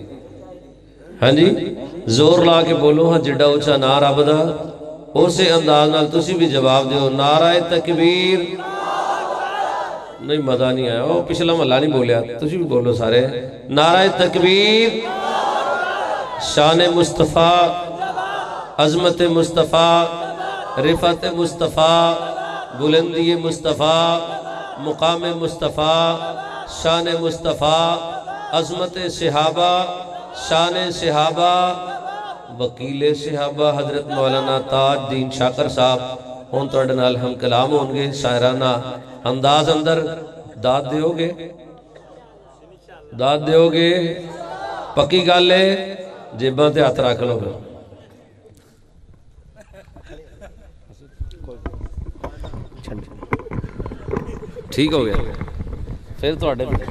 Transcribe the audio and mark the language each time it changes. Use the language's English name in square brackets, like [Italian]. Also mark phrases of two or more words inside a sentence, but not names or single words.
[Punjabi] ہاں جی، زور لا کے بولو. ہاں، جڈا اُچا ناں رب دا اوس انداز نال تسی بھی جواب دو. [Urdu] نعرہ تکبیر۔ نہیں، مزہ نہیں آیا. [Punjabi] وہ پچھلا محلہ نہیں بولیا، تسی بھی بولو سارے. [Urdu] نعرہ تکبیر. شان مصطفیٰ، عظمت مصطفیٰ، رفعت مصطفیٰ، بلندی مصطفیٰ، مقام مصطفیٰ، شان مصطفیٰ، عظمت صحابہ، شان صحابہ، وکیل صحابہ حضرت مولانا تاج الدین شاکر صاحب. [Punjabi] ہُن تہاڈے نال ہم کلام ہونگے شاعرانہ انداز اندر. [Urdu] داد دو گے؟ داد دو گے? [Punjabi] پکی گل ہے؟ جیباں تے ہتھ رکھ لو پھر. ٹھیک ہو گیا پھر تھوڑے.